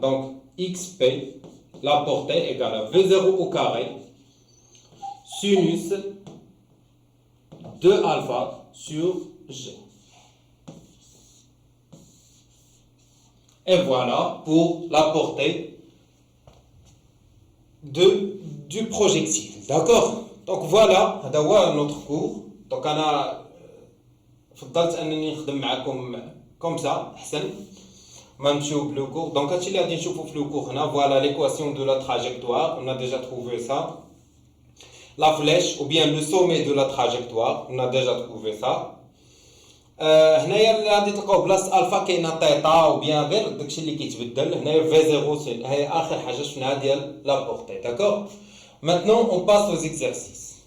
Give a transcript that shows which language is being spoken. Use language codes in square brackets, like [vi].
[fr] Donc xp la portée égale à v0 au carré sinus de alpha sur g. Et voilà pour la portée du projectile. D'accord. Donc voilà, [ar] هذا هو [fr] notre cours. [ar] Donc أنا فضلت أنني نخدم معكم [fr] comme ça [ar] أحسن ما نمشيو بلو cours. Donc هادشي اللي غادي نشوفو في لو cours هنا. [fr] Voilà l'équation de la trajectoire. On a déjà trouvé ça. La flèche ou bien le sommet de la trajectoire. On a déjà trouvé ça. [ar] هنايا اللي غادي تلقاو بلاصه الفا كاينه تيتا او بيان غير داكشي اللي كيتبدل. هنايا في 0 هي اخر حاجه شفناها ديال لا بورتي. داكور. [fr] Maintenant on passe aux exercices.